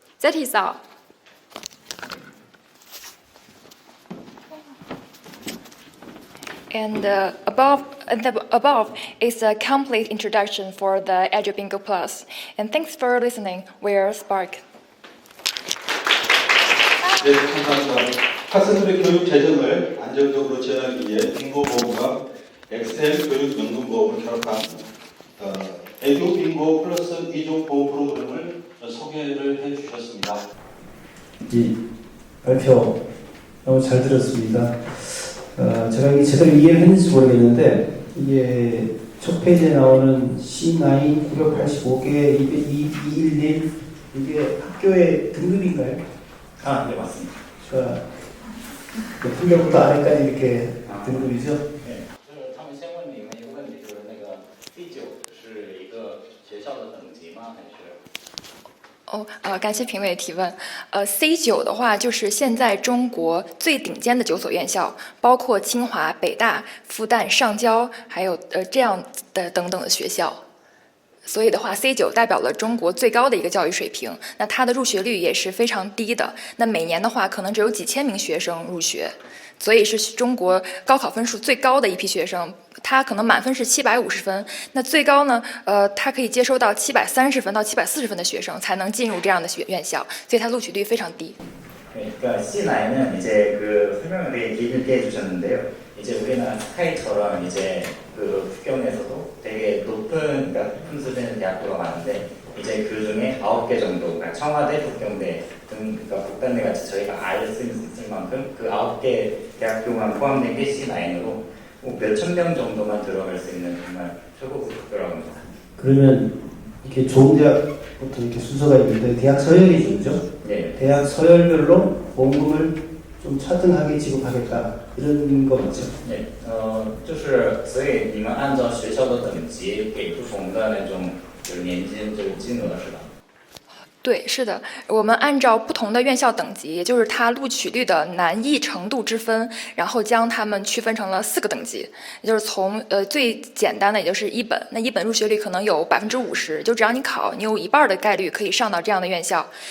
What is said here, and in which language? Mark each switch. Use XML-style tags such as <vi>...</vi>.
<en>That is all. And above is a complete introduction for the EduBingo Plus. And thanks for listening. We're Spark.</en> <ko>네, 감사합니다. 학생들의 교육 재정을 안정적으로 지원하기 위해 빙고보험과 엑셀 교육연금보험을 결합한 에듀빙고 플러스 2종 보험 프로그램을 소개를 해주셨습니다. 이 발표 너무 잘 들었습니다. 제가 이게 제대로 이해를 했는지 모르겠는데 이게 첫 페이지에 나오는 C9 985개 211 이게 학교의 등급인가요? 아, 네, 맞습니다. 그러니까 등급부터 아래까지 이렇게 등급이죠?</ko> <zh>네，就是他们先问你们一个问题，就是那个D9是一个学校的等级吗？还是？感谢评委的提问。 C9的话，就是现在中国最顶尖的9所院校，包括清华、北大、复旦、上交，还有这样的等等的学校。所以的话 ，C9 代表了中国最高的一个教育水平。那它的入学率也是非常低的。那每年的话，可能只有几千名学生入学，所以是中国高考分数最高的一批学生。他可能满分是750分，那最高呢，他可以接收到730分到740分的学生才能进入这样的院校，所以它录取率非常低。</zh> <ko>그러니까 C9은 이제 그 설명을 되게 길게 해주셨는데요. 이제 우리나라 스카이처럼 이제 그 북경에서도 되게 높은 수준의 대학교가 많은데 이제 그 중에 9개 정도, 그러니까 청와대, 북경대 등 그러니까 북단대 같이 저희가 알 수 있을 만큼 그 9개 대학교만 포함된 게 C9으로 몇천 명 정도만 들어갈 수 있는 정말 최고급 학교라고 합니다. 그러면 이렇게 좋은 대학부터 이렇게 순서가 있는데 대학 서열이 있죠? 네. 대학 서열별로 보험금을 좀 차등하게 지급하겠다 이런 거 맞죠?</ko> <zh>네, 就是所以你们按照学校的等级给不同的那种就是年金这个金额是吧？对，是的，我们按照不同的院校等级，也就是它录取率的难易程度之分，然后将它们区分成了4个等级，也就是从最简单的，也就是一本，那一本入学率可能有50%，就只要你考，你有1半的概率可以上到这样的院校。</zh>